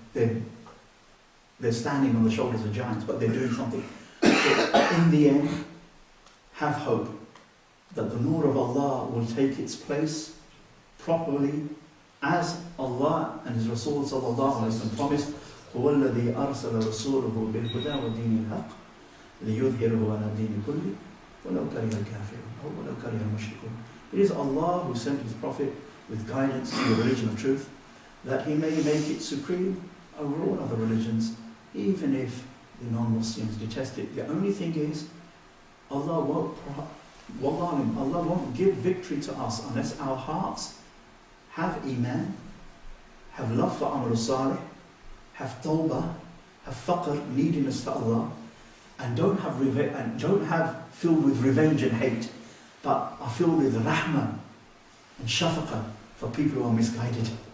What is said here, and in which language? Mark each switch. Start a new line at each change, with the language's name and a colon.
English: They're standing on the shoulders of giants, but they're doing something. So in the end, have hope that the nur of Allah will take its place properly, as Allah and His Rasul sallallahu alaihi wasallam promised.
Arabic: هو الذي أرسل رسوله بالهدى ودين الحق ليظهره على الدين كله ولو كره الكافرون أو ولو كره المشركون.
English: It is Allah who sent His Prophet with guidance to the religion of truth, that He may make it supreme over all other religions, even if the non-Muslims detest it. The only thing is, Allah won't give victory to us unless our hearts have Iman, have love for Amal Salih, have Tawbah, have faqr, neediness to Allah, and don't have filled with revenge and hate, but are filled with rahmah and shafaqah for people who are misguided.